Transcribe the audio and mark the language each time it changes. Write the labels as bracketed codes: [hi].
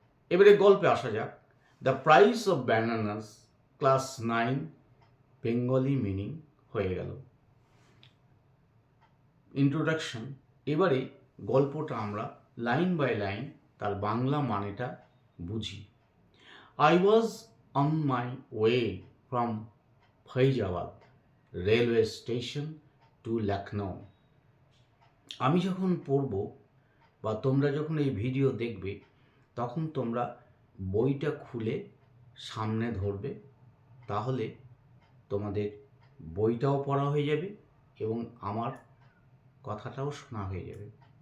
[bn] এবারে গল্পে আসা যাক। The price of bananas, class 9 Bengali meaning হয়ে গেল। ইন্ট্রোডাকশন। এবারে গল্পটা আমরা লাইন বাই লাইন তার বাংলা মানেটা বুঝি। [en] I was on my way from Faizabad railway station to Lucknow. [bn] আমি যখন পড়ব বা তোমরা যখন এই ভিডিও দেখবে তখন তোমরা বইটা খুলে সামনে ধরবে, তাহলে তোমাদের বইটাও পড়া হয়ে যাবে এবং আমার কথাটাও শোনা হয়ে যাবে।